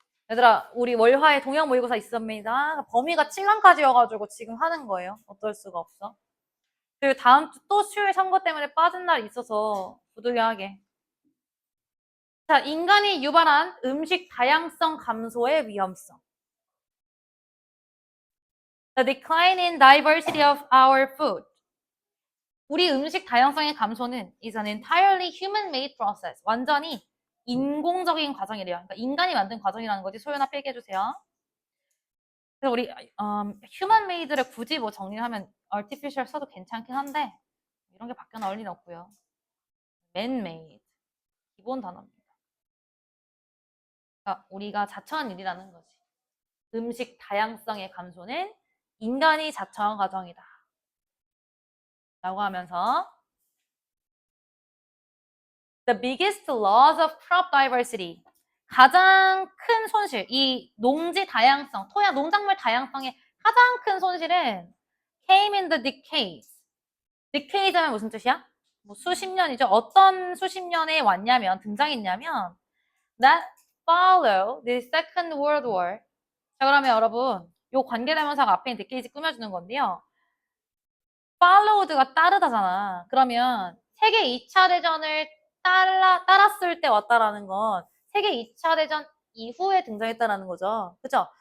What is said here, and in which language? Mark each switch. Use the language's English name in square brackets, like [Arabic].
[Korean] 얘들아, 우리 월화에 동영 모의고사 있습니다. 범위가 7강까지여가지고 지금 하는 거예요. 어떨 수가 없어. 그리고 다음 주 또 수요일 선거 때문에 빠진 날이 있어서 부득이하게. 자, 인간이 유발한 음식 다양성 감소의 위험성. [English] The decline in diversity of our food. [Korean] 우리 음식 다양성의 감소는 [English] is an entirely human-made process. [Korean] 완전히 인공적인 과정이래요. 그러니까 인간이 만든 과정이라는 거지. 소연아 필기해주세요. 그래서 우리 human-made를 굳이 뭐 정리하면 artificial 써도 괜찮긴 한데 이런 게 바뀌어 나올 리는 없고요. man-made. 기본 단어입니다. 그러니까 우리가 자처한 일이라는 거지. 음식 다양성의 감소는 인간이 자처한 과정이다. 라고 하면서 [English] The biggest loss of crop diversity. [Korean] 가장 큰 손실, 이 농지 다양성, 토양, 농작물 다양성의 가장 큰 손실은 [English] came in the decades. [Korean] decades 하면 무슨 뜻이야? 뭐 수십 년이죠. 어떤 수십 년에 왔냐면, 등장했냐면 [English] that follow the Second World War. [Korean] 자, 그러면 여러분, 요 관계대명사가 앞에 있는 decades 꾸며주는 건데요. followed가 따르다잖아. 그러면 세계 2차 대전을 따랐을 때 왔다라는 건 세계 2차 대전 이후에 등장했다라는 거죠. 그죠?